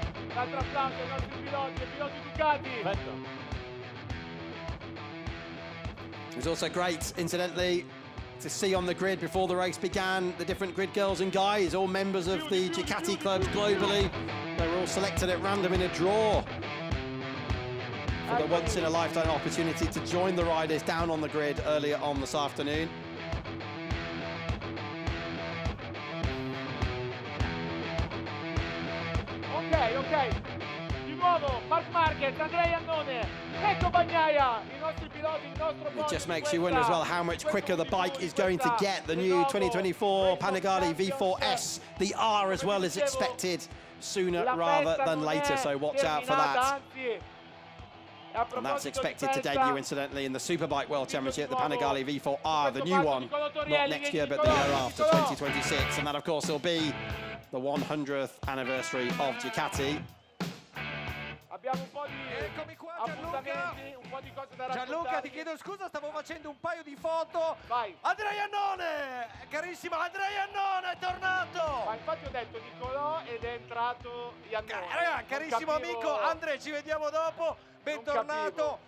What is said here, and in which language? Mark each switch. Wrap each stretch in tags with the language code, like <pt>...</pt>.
<it>Un altro applauso ai nostri piloti, ai piloti Ducati.</it> <en>It was also great, incidentally, to see on the grid before the race began the different grid girls and guys, all members of the Ducati clubs globally. They were all selected at random in a draw for the once-in-a-lifetime opportunity to join the riders down on the grid earlier on this afternoon.</en> <it>Ok, di nuovo Marc Marquez, Andrea Iannone, ecco Bagnaia, i nostri piloti, il nostro</it> <en>It just makes you wonder as well how much quicker the bike is going to get. The new 2024 Panigale V4S, the R as well, is expected sooner rather than later, so watch out for that. And that's expected to debut, incidentally, in the Superbike World Championship, the Panigale V4R, the new one, not next year, but the year after, 2026. And that, of course, will be the 100th anniversary of Ducati.</en> <it>Abbiamo un po' di appuntamenti, un po' di cose da raccontare. Gianluca, ti chiedo scusa, stavo facendo un paio di foto. Vai. Andrea Iannone, carissimo Andrea Iannone, è tornato. Ma infatti ho detto Nicolò ed è entrato Iannone. Carissimo amico Andrea, ci vediamo dopo. Bentornato.</it>